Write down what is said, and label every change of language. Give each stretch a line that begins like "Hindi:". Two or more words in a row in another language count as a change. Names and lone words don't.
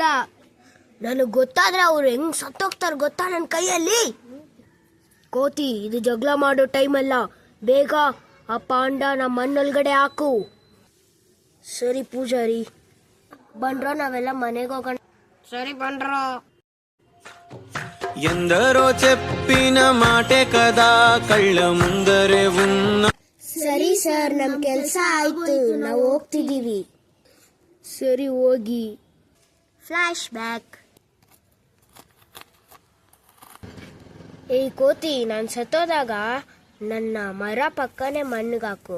Kannada: ನನಗ್ ಗೊತ್ತಾದ್ರೆ ಅವ್ರು ಹೆಂಗ್ ಸತ್ತೋಗ್ತಾರ ಗೊತ್ತಾ ನನ್ನ ಕೈಯಲ್ಲಿ. ಕೋತಿ, ಇದು ಜಗಳ ಮಾಡೋ ಟೈಮ್ ಅಲ್ಲ. ಬೇಗ ಆ ಪಾಂಡ ನಮ್ಮ ಮಣ್ಣೊಳಗಡೆ ಹಾಕು. ಸರಿ ಪೂಜಾರಿ, ಬಂಡ್ರೋ ನಾವೆಲ್ಲ ಮನೆಗೆ ಹೋಗೋಣ. ಸರಿ ಬಂಡ್ರೋ.
Telugu: ఎందరో చెప్పిన మాటే కదా కళ్ళ ముందరే ఉన్న.
Kannada: ಸರಿ ಸರ್, ನಮ್ ಕೆಲ್ಸ ಆಯ್ತು, ನಾವು ಹೋಗ್ತಿದೀವಿ. ಸರಿ ಹೋಗಿ.
English: flash back.
Kannada: ಏ ಕೋತಿ, ನಾನು ಸತ್ತೋದಾಗ ನನ್ನ ಮರ ಪಕ್ಕನೆ ಮಣ್ಣಿಗಾಕು.